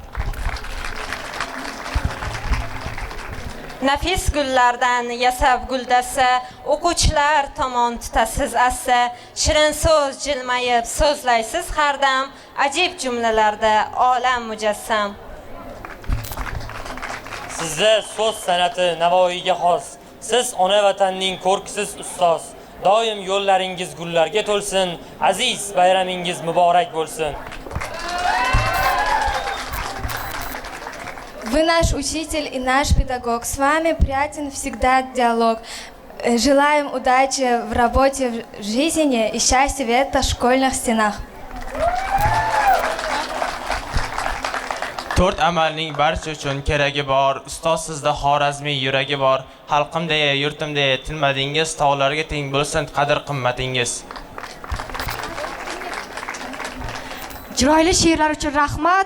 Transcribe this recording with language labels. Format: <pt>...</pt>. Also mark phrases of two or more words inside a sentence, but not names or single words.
<uz>Nafis gullardan yasab guldasta o'quvchilar tomon tutasiz assa shirin so'z jilmayib so'zlaysiz har dam ajib jumlalarda olam mujassam Sizda so'z san'ati Navoiyga xos siz ona vatanning ko'rkisiz ustoz doim yo'llaringiz gullarga to'lsin aziz bayramingiz muborak bo'lsin</uz> <ru>Вы наш учитель и наш педагог. С вами приятен всегда диалог. Желаем удачи в работе, в жизни и счастья в этих школьных стенах.</ru> <uz>To'rt amalning barcha uchun keragi bor. Ustoz sizda xorazmiy yuragi bor. Xalqimda, yurtimda tilmadingiz, tog'larga teng bo'lsin qadr qimmatingiz. Chiroyli she'rlar uchun rahmat.</uz>